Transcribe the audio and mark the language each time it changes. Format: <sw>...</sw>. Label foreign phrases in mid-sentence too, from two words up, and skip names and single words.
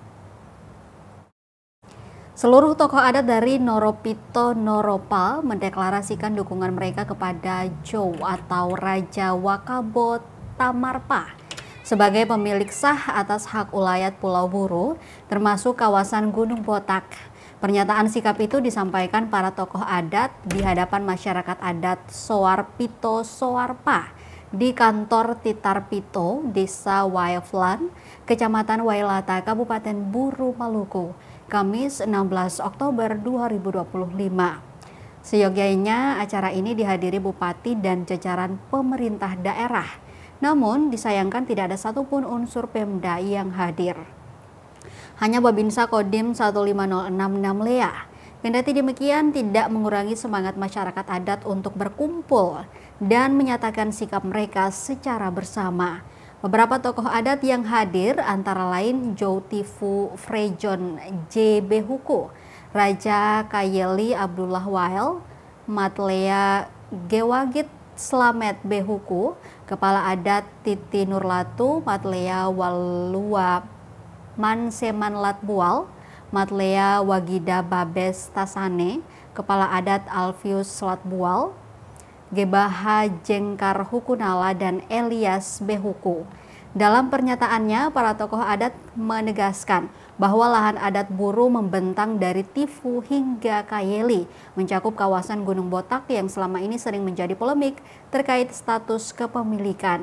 <id>Seluruh tokoh adat dari Noropito Noropa mendeklarasikan dukungan mereka kepada Jow atau Raja Wakabo Tamarpa sebagai pemilik sah atas hak ulayat Pulau Buru, termasuk kawasan Gunung Botak. Pernyataan sikap itu disampaikan para tokoh adat di hadapan masyarakat adat Soarpito Soarpa di kantor Titarpito, Desa Waiflan, Kecamatan Wailata, Kabupaten Buru, Maluku, Kamis 16 Oktober 2025. Seyogyanya acara ini dihadiri Bupati dan jajaran pemerintah daerah. Namun disayangkan tidak ada satupun unsur Pemda yang hadir. Hanya Babinsa Kodim 15066 Lea. Kendati demikian tidak mengurangi semangat masyarakat adat untuk berkumpul dan menyatakan sikap mereka secara bersama. Beberapa tokoh adat yang hadir antara lain Jow Tifu Frejon J. Behuku, Raja Kayeli Abdullah Wael, Matlea Gewagit Slamet Behuku, Kepala Adat Titi Nurlatu, Matlea Walua Manseman Latbual, Matlea Wagida Babes Tasane, Kepala Adat Alfius Latbual, Gebaha Jengkar Hukunala, dan Elias Behuku. Dalam pernyataannya, para tokoh adat menegaskan bahwa lahan adat Buru membentang dari Tifu hingga Kayeli, mencakup kawasan Gunung Botak yang selama ini sering menjadi polemik terkait status kepemilikan.</id>